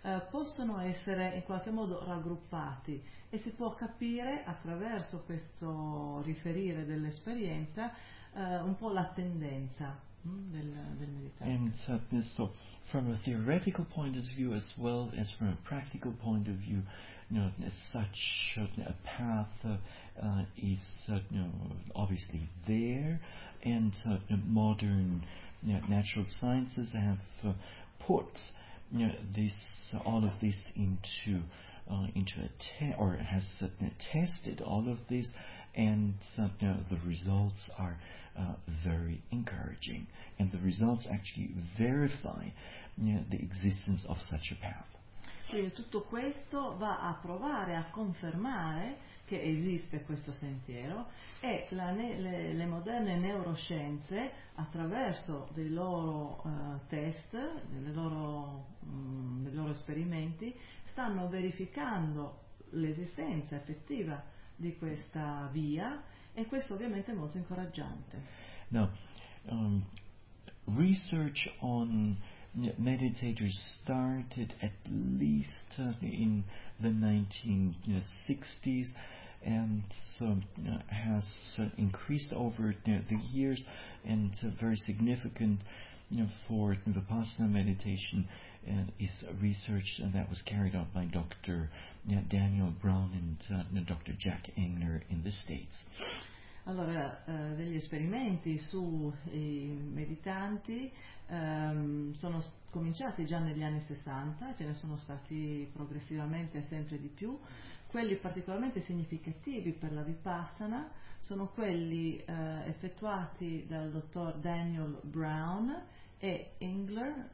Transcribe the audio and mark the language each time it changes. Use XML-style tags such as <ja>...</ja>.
<it>possono essere in qualche modo raggruppati e si può capire attraverso questo riferire dell'esperienza un po' la tendenza del meditare.</it> <en>So, from a theoretical point of view as well as from a practical point of view, you know, such a path is obviously there, and modern natural sciences have put tested all of this, and the results are very encouraging, and the results actually verify the existence of such a path.</en> <it>Quindi tutto questo va a provare, a confermare che esiste questo sentiero, e le moderne neuroscienze, attraverso dei loro test, dei loro esperimenti, stanno verificando l'esistenza effettiva di questa via, e questo ovviamente è molto incoraggiante.</it> <en>No, research on meditators started at least in the 1960s, and has increased over the years, and very significant for Vipassana meditation is research that was carried out by Dr. Daniel Brown and Dr. Jack Engner in the States.</en> <it>Allora, degli esperimenti sui meditanti sono cominciati già negli anni 60, ce ne sono stati progressivamente sempre di più. Quelli particolarmente significativi per la Vipassana sono quelli effettuati dal dottor Daniel Brown e Engler,</it>